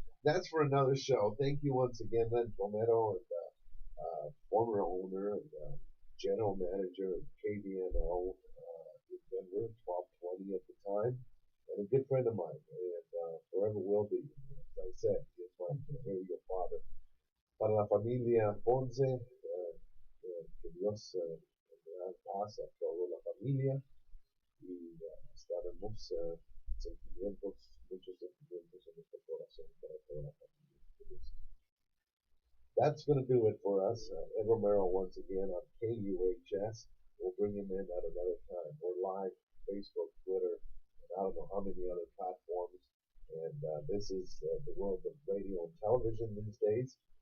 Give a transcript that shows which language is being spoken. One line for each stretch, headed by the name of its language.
English: That's for another show. Thank you once again, Len Romero, and former owner, and general manager of KDNO in Denver, 1220 at the time, and a good friend of mine, and forever will be. As I said, he is my very good father.
Spanish: Para la familia Ponce, que Dios le da paz a toda la familia y estaremos sentimientos, muchos sentimientos en nuestro corazón para toda la familia.
English: That's going to do it for us. Ed Romero once again on KUHS. We'll bring him in at another time. We're live Facebook, Twitter, and I don't know how many other platforms. And this is the world of radio and television these days.